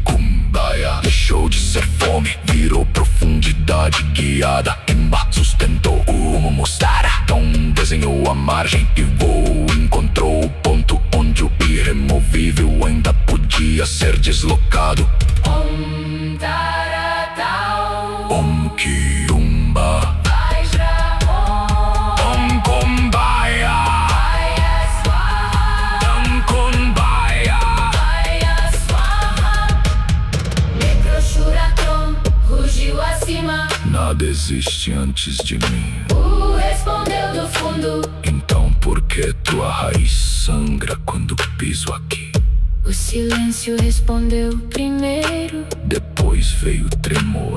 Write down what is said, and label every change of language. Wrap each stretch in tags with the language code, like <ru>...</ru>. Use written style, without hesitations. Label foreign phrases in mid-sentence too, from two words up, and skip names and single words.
<pt>Kumbaya deixou de ser fome, virou profundidade guiada. Imba sustentou o rumo Mostara. Então desenhou a margem e voou. Encontrou o ponto onde o irremovível ainda podia ser deslocado.</pt> <sa>Om Taratau. Om Kiumba, Vajra Om. Om Kumbaya, Vaya Swaha. Om Kumbaya. Vaya Swaha.</sa> <pt>Necroshura Tron rugiu acima. Nada existe antes de mim. Respondeu do fundo. Então por que tua raiz sangra quando piso aqui? O silêncio respondeu primeiro. Depois veio o tremor.</pt>